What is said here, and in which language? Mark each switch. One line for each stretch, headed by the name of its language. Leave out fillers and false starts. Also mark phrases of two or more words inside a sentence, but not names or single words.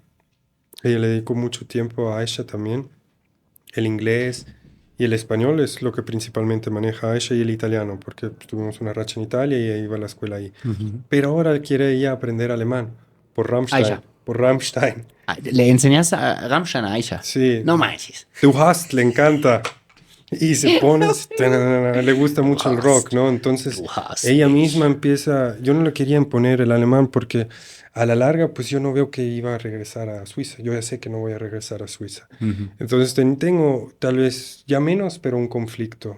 Spanish: Ella le dedicó mucho tiempo a Aisha también. El inglés y el español es lo que principalmente maneja Aisha y el italiano, porque pues, tuvimos una racha en Italia y ella iba a la escuela ahí. Ujú. Pero ahora quiere ella aprender alemán por Aisha. Rammstein, por Rammstein. ¿Le enseñas a Ramshan a Aisha? Sí, No manches.
German: Du hast,
Spanish: le encanta. Y se pone, le gusta Du mucho el rock, hast. ¿no? Entonces
German: Du hast
Spanish: ella misma mich. empieza, yo no le quería imponer el alemán porque a la larga pues yo no veo que iba a regresar a Suiza, yo ya sé que no voy a regresar a Suiza. Ujú, Entonces tengo tal vez ya menos, pero un conflicto